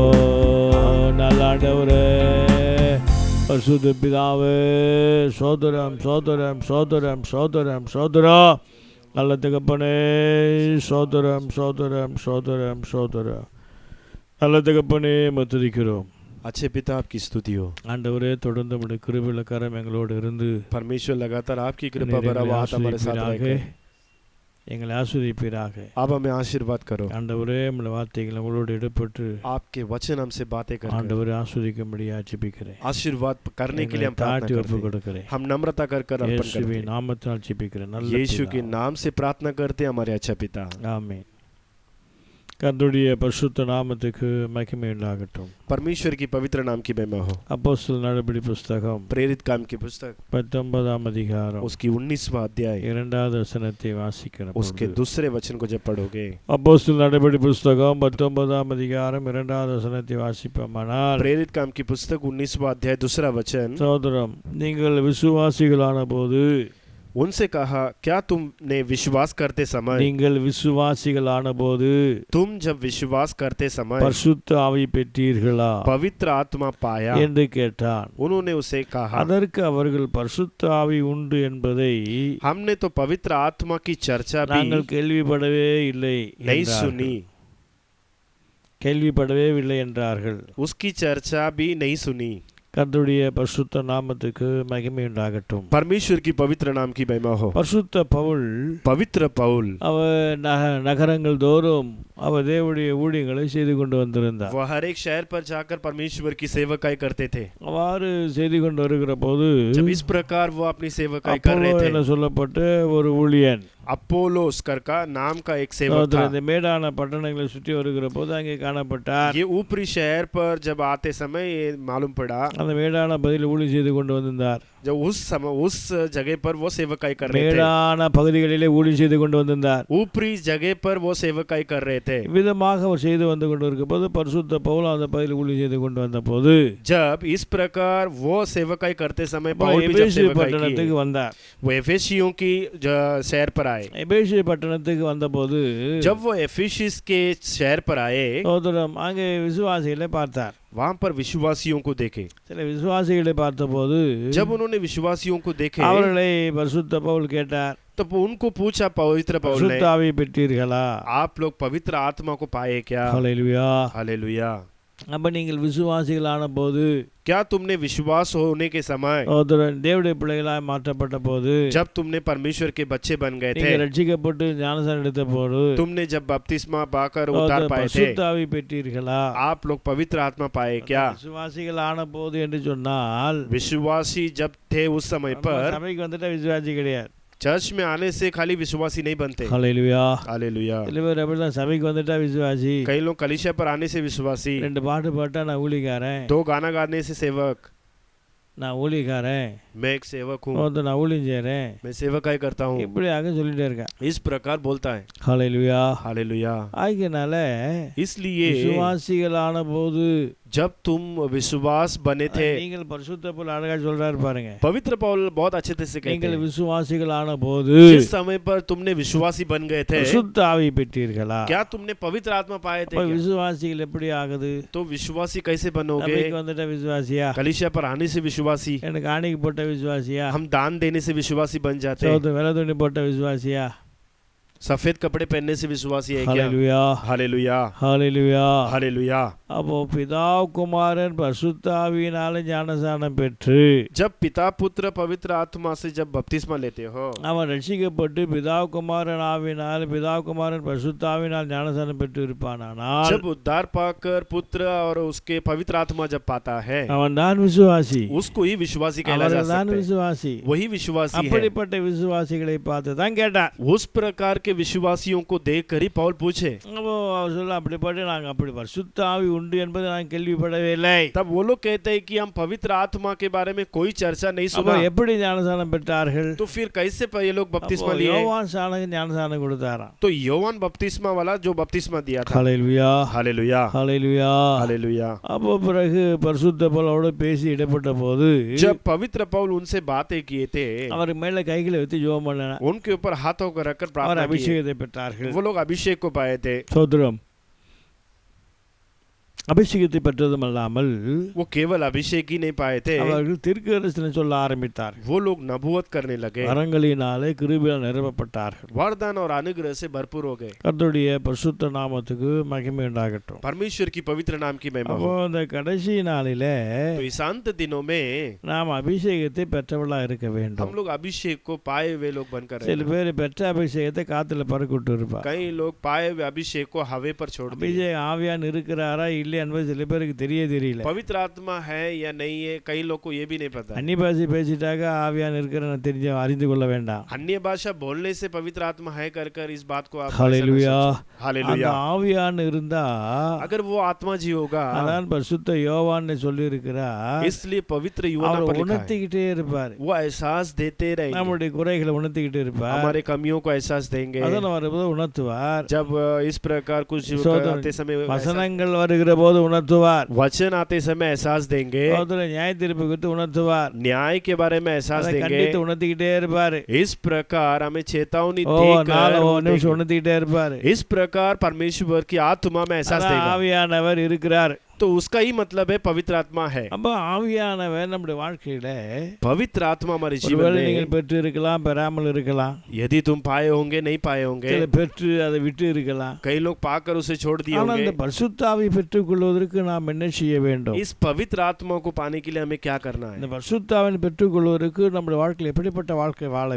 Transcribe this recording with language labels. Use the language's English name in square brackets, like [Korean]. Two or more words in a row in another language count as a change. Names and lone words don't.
[Tamil] நல்லாண்டவரே, பரிசுத்த பிதாவே, சோதரம் சோதரம் சோதரம் சோதரம் சோதரா. நல்ல தகப்பனே, சோதரம் சோதரம் சோதரம் சோதரா. நல்ல தகப்பனே, துதிக்கிறோம். [Hindi] अच्छे पिता आपकी स्तुति हो। [Tamil] ஆண்டவரே, தொடர்ந்து உம்முடைய கிருபையுள்ள கரம் எங்களோடு இருந்து [Hindi] परमेश्वर लगातार आपकी कृपा भरा हुआ हाथ हमारे साथ रहे। [Tamil] எங்களை ஆசீர்வதிப்பீராக. [Hindi] आप हमें आशीर्वाद करो। [Tamil] ஆண்டவரே, உம்முடைய வார்த்தைகள் உங்களோடு இடப்பட்டு [Hindi] आपके वचन हमसे बातें करें। [Tamil] ஆண்டவரே, ஆசீர்வதிக்கும்படியாக ஜெபிக்கிறேன். [Hindi] आशीर्वाद करने के लिए हम प्रार्थना करते हैं। हम नम्रता कर कर अर्पण करते हैं। [Tamil] நாமத்தால் ஜெபிக்கிறேன். நல்ல [Hindi] यीशु के नाम से प्रार्थना करते हैं हमारे अच्छा पिता। [Tamil] ஆமென். கர்த்தருடைய பரிசுத்த நாமத்துக்கு மகிமை உண்டாகட்டும். [Hindi] परमेश्वर की पवित्र नाम की महिमा हो। [Tamil] அப்போஸ்தலர் நடபடி புத்தகம் [Hindi] प्रेरित काम की पुस्तक [Tamil] 19ஆம் அதிகாரம் [Hindi] उसकी 19वां अध्याय [Tamil] 2வது வசனத்தை வாசிக்கிறோம். [Hindi] उसके दूसरे वचन को जब पढ़ोगे, [Tamil] அப்போஸ்தலர் நடபடி புத்தகம் 19ஆம் அதிகாரம் 2வது வசனத்தை வாசிப்போமானால், [Hindi] प्रेरित काम की पुस्तक 19वां अध्याय दूसरा वचन, [Tamil] சகோதரம், நீங்கள் விசுவாசிகளான போது, [Hindi] उनसे कहा, क्या तुमने विश्वास करते समय, [Tamil] நீங்கள் விசுவாசிகளான போது [Hindi] तुम जब विश्वास करते समय [Tamil] பரிசுத்த ஆவி பெற்றீர்களா [Hindi] पवित्र आत्मा पाया [Tamil] என்று கேட்டான். [Hindi] उन्होंने उसे कहा, [Tamil] அதற்கு அவர்கள் பரிசுத்த ஆவி உண்டு என்பதை [Hindi] हमने तो पवित्र आत्मा की चर्चा भी [Tamil] நாங்கள் கேள்விப்படவே இல்லை [Hindi] नहीं सुनी। [Tamil] கேள்விப்படவே இல்லை என்றார்கள். [Hindi] उसकी चर्चा भी नहीं सुनी। [Tamil] கர்த்தருடைய பரிசுத்த நாமத்துக்கு மகிமை உண்டாகட்டும். [Hindi] परमेश्वर की पवित्र नाम की महिमा हो। [Tamil] பரிசுத்த பவுல், [Hindi] पवित्र पौल [Tamil] அவர் நகரங்கள் தோறும் அவர் தேவனுடைய ஊழியங்களை செய்து கொண்டு வந்திருந்தார். [Hindi] वह हर एक शहर पर जाकर परमेश्वर की सेवकाई करते थे। [Tamil] அவ்வாறு செய்து கொண்டு வருகிற போது [Hindi] जब इस प्रकार वो अपनी सेवकाई कर रहे थे, [Tamil] சொல்லப்பட்ட ஒரு ஊழியன், [Hindi] अपोलोस का नाम का एक सेवक था। [Tamil] இந்த மேடான பட்டணங்களை சுற்றி வருகிற போது அங்கே காணப்பட்டார். [Hindi] ये ऊपरी शहर पर जब आते समय ये मालूम पड़ा, [Tamil] அந்த மேடான பகுதியில் ஊழியம் செய்து கொண்டு வந்திருந்தார். [Hindi] जब उस समय उस जगह पर वो सेवकाई कर रहे थे, [Tamil] மேடான பகுதிகளிலே ஊழியம் செய்து கொண்டு வந்திருந்தார். [Hindi] ऊपरी जगह पर वो सेवकाई कर रहे थे. [Tamil] விதமாக அவர் செய்து வந்து கொண்டிருக்கும் போது பரிசுத்த பவுல் அந்த பகுதியில் ஊழியம் செய்து கொண்டு வந்தபோது [Hindi] जब इस प्रकार वो सेवकाई करते समय पौल भी जब [Tamil] எபேசு [Hindi] सेवकाई [Tamil] பட்டணத்துக்கு [Hindi] की, [Tamil] வந்தார். [Hindi] वो एफेसियों की शहर पर आए. [Tamil] எபேசு பட்டணத்துக்கு வந்தபோது [Hindi] जब वो एफेसिस के शहर पर आए, [Tamil] சகோதரம் அங்கே விசுவாசிகளை பார்த்தார். [Hindi] वहां पर विश्वासियों को देखे. [Tamil] சில விசுவாசிகளை பார்த்தபோது [Hindi] जब उन्होंने विश्वासियों को देखे, [Tamil] அவர்களை பரிசுத்த பவுல் கேட்டார், [Hindi] तो उनको पूछा पवित्र पौल ने, [Tamil] பரிசுத்த ஆவியை பெற்றீர்களா? [Hindi] आप लोग पवित्र आत्मा को पाए क्या? [Tamil] ஹல்லேலூயா. [Hindi] हालेलुया. [Tamil] அப்ப நீங்கள் விசுவாசிகளான போது, [Hindi] क्या तुमने विश्वास होने के समय, [Tamil] சகோதரன் தேவனுடைய பிள்ளைகளாய் மாற்றப்பட்ட போது, [Hindi] जब तुमने परमेश्वर के बच्चे बन गए थे, [Tamil] நீங்கள் ரட்சிக்கப்பட்டு ஞானஸ்நானம் எடுத்த போது, [Hindi] तुमने जब बपतिस्मा पाकर उद्धार पाए थे, [Tamil] பரிசுத்த ஆவி பெற்றீர்களா? [Hindi] आप लोग पवित्र आत्मा पाए क्या? [Tamil] விசுவாசிகளான போது என்று சொன்னால், [Hindi] विश्वासी जब थे उस समय पर, [Tamil] சபைக்கு வந்துட்டா விசுவாசி கிடையாது. [Hindi] चर्च में आने से खाली विश्वासी नहीं बनते. [Tamil] ஹல்லேலூயா. [Hindi] हालेलुया. [Tamil] சில பேர் அப்படிதான், சபைக்கு வந்துட்டா விசுவாசி, [Hindi] कई लोग कलीसिया पर आने से विश्वासी, [Tamil] 2 பாட்டு பாட்டா நான் ஊழியக்காரன், [Hindi] 2 गाना गाने से सेवक, [Tamil] நான் ஊழியக்காரன், [Hindi] मैं एक सेवक हूँ, [Tamil] நான் ஊழியம் செய்றேன், [Hindi] मैं सेवकाई करता हूँ, [Tamil] இப்படியாக சொல்லிட்டே இருக்கேன். [Hindi] इस प्रकार बोलता है. [Tamil] ஹல்லேலூயா. [Hindi] हालेलुया. [Tamil] ஆகினால [Hindi] इसलिए [Tamil] விசுவாசிகளான போது, [Hindi] जब तुम विश्वास बने थे, [Tamil] நீங்கள் பரிசுத்த பவுல் அழகா சொல்றாரு பாருங்க, [Hindi] पवित्र पौल बहुत अच्छे से कहते [Tamil] நீங்கள் [Hindi] हैं, [Tamil] விசுவாசிகளான போது [Hindi] जिस समय पर तुमने विश्वासी बन गए थे, [Tamil] பரிசுத்த ஆவி பெற்றீர்களா? [Hindi] क्या तुमने पवित्र आत्मा पाए थे [Tamil] அப்ப [Hindi] क्या? [Tamil] விசுவாசிகள் எப்படி ஆகுது? [Hindi] तो विश्वासी कैसे बनोगे? [Tamil] சபைக்கு வந்துட்டா விசுவாசியா? [Hindi] कलीसिया पर आने से विश्वासी, [Tamil] எனக்கு காணிக்கை போட்ட விசுவாசியா? [Hindi] हम दान देने से विश्वासी बन जाते हैं, [Tamil] சோதனை வெள்ளை துணி போட்ட விசுவாசியா? [Hindi] सफेद कपड़े पहनने से विश्वासी है क्या? [Tamil] ஹல்லேலூயா. [Hindi] हालेलुया. [Tamil] ஹல்லேலூயா. [Hindi] हालेलुया. [Tamil] அப்போ பிதா குமாரன் பரிசுத்த ஆவியினால ஞானஸ்நானம் பெற்று, [Hindi] जब पिता पुत्र पवित्र आत्मा से जब बपतिस्मा लेते हो, [Tamil] அவன் ரட்சிக்கப்பட்டு பிதா குமாரன் ஆவியினால், பிதா குமாரன் பரிசுத்த ஆவியினால் ஞானஸ்நானம் பெற்று இருப்பானானால், [Hindi] जब उद्धार पाकर पुत्र और उसके पवित्र आत्मा जब पाता है, [Tamil] அவன் தான் விசுவாசி, [Hindi] उसको ही विश्वासी कहला जा [Tamil] அவன் தான் [Hindi] सकता है. [Tamil] விசுவாசி. [Hindi] वही विश्वासी है. [Tamil] அப்படிப்பட்ட விசுவாசிகளை பார்த்து தான் கேட்டார். [Hindi] उस प्रकार के विश्वासियों को देखकर ही पौल पूछे. [Tamil] அப்போ அவர் சொல்ல, அப்படிப்பட்ட நாங்கள் அப்படி பரிசுத்த ஆவி உண்டு என்பதை நான் கேள்விப்படவில்லை. [Hindi] तब वो लोग कहते हैं कि हम पवित्र आत्मा के बारे में कोई चर्चा नहीं [Tamil] அப்போ [Hindi] सुना. [Tamil] எப்படி ஞானஸ்நானம் பெற்றார்கள்? [Hindi] तो फिर कैसे ये लोग बपतिस्मा [Tamil] அப்போ [Hindi] लिए? [Tamil] யோவான் ஸ்நானகன் ஞானஸ்நானம் கொடுத்தாராம். [Hindi] तो योवान बपतिस्मा वाला जो बपतिस्मा दिया था. [Tamil] ஹல்லேலூயா. [Hindi] हालेलुया. [Tamil] ஹல்லேலூயா. [Hindi] हालेलुया. [Tamil] அப்போ பிறகு பரிசுத்த பவுலோடு பேசி இடப்பட்ட போது, [Hindi] जब पवित्र पौल उनसे बातें किए थे, [Tamil] அவர் மேல கைகளை வைத்து ஜெபம் பண்ணார். [Hindi] उनके ऊपर हाथों को रखकर [Tamil] அவர் [Hindi] प्रार्थना की. [Tamil] அபிஷேகத்தை பெற்றார்கள். [Hindi] वो लोग अभिषेक को पाए थे. [Tamil] சோதரம் அபிஷேகத்தை பெற்றதும் அல்லாமல் [Hindi] वो केवल अभिषेक ही नहीं पाए थे, [Tamil] அவர்கள் தீர்க்கதரிசனம் சொல்ல ஆரம்பித்தார். [Hindi] वो लोग नबूवत करने लगे. [Tamil] வரங்களினாலே கிருபையால் நிரப்பப்பட்டார்கள். [Hindi] वरदान और अनुग्रह से भरपूर हो गए. [Tamil] கர்த்தருடைய பரிசுத்த நாமத்துக்கு மகிமை உண்டாகட்டும். [Hindi] परमेश्वर की पवित्र नाम की महिमा [Tamil] அப்போ [Hindi] हो. [Tamil] இந்த கடைசி நாளிலே [Hindi] तो इस अंत दिनों में [Tamil] நாம் अभिषेகத்தை பெற்றவளா இருக்க [Hindi] हम [Tamil] வேண்டும். [Hindi] लोग अभिषेक को पाए हुए लोग बनकर [Tamil] சில [Hindi] रहे. [Tamil] பேர் பெற்ற அபிஷேகத்தை காத்துல பறக்கிட்டு இருப்பார். [Hindi] कई लोग पाए हुए अभिषेक को हवे पर छोड़ दिए. [Tamil] அபிஷேகம் ஆவியான் இருக்கிறாரா இல்லையா என்பது சில பேருக்கு தெரியல. [Hindi] पवित्र आत्मा है या नहीं है, कई लोग को ये भी नहीं पता. [Tamil] அந்நிய பாஷை பேசிட்டாக ஆவியான் இருக்கிற தெரிஞ்ச அறிந்து கொள்ள வேண்டாம். [Hindi] अन्य भाषा बोलने से पवित्र आत्मा है कर इस बात को आप [Tamil] ஹல்லேலூயா. அந்த [Hindi] हालेलुया. [Tamil] ஆவியான் இருந்தா, [Hindi] अगर वो आत्मा जी होगा, [Tamil] அதான் பரிசுத்த யோவான் சொல்லி இருக்கிறார், [Hindi] इसलिए पवित्र युवना [Tamil] அவர் [Hindi] पर लिखा है, [Tamil] உணர்த்திக்கிட்டே இருப்பார். [Hindi] वो एहसास देते रहेंगे. [Tamil] நம்முடைய குறைகளை உணர்த்திக்கிட்டு இருப்பார். [Hindi] हमारे कमियों को एहसास देंगे. [Tamil] அதெல்லாம் வரும்போது உணர்த்துவார். [Hindi] जब इस प्रकार कुछ [Tamil] சோதனை [Hindi] आते समय [Tamil] வசனங்கள் வருகிற போது உணர்த்துவார். [Hindi] वचन आते समय एहसास देंगे. [Tamil] சோதனை நியாய தீர்ப்பு குறித்து உணர்த்துவார். [Hindi] न्याय के बारे में एहसास [Tamil] அதை [Hindi] देंगे. [Tamil] கண்டித்து உணர்த்திக்கிட்டே இருப்பாரு. [Hindi] इस प्रकार हमें चेतावनी [Tamil] நாலு [Hindi] देकर [Tamil] நிமிஷம் உணர்த்திக்கிட்டே இருப்பாரு. [Hindi] इस प्रकार परमेश्वर की आत्मा में एहसास [Tamil] அதான் [Hindi] देगा. [Tamil] ஆவியானவர் இருக்கிறார். [Hindi] तो उसका ही मतलब है पवित्र आत्मा है. [Tamil] அப்ப ஆவியானவர் நம்முடைய வாழ்க்கையில [Hindi] पवित्र आत्मा हमारे जीवन [Tamil] ஒருவேளை [Hindi] में, [Tamil] நீங்கள் பெற்று இருக்கலாம், பெறாமல் இருக்கலாம். [Hindi] यदि तुम पाए होंगे नहीं पाए होंगे, [Tamil] சில பெற்று அதை விட்டு இருக்கலாம். [Hindi] कई लोग पाकर उसे छोड़ दिए [Tamil] ஆனால் [Hindi] होंगे. [Tamil] இந்த பரிசுத்த ஆவி பெற்றுக் கொள்வதற்கு நாம் என்ன செய்ய வேண்டும்? [Hindi] इस पवित्र आत्मा को पाने के लिए हमें क्या करना [Tamil] இந்த [Hindi] है? [Tamil] பரிசுத்த ஆவியை பெற்றுக் கொள்வதற்கு நம்முடைய வாழ்க்கையில் எப்படிப்பட்ட வாழ்க்கை வாழ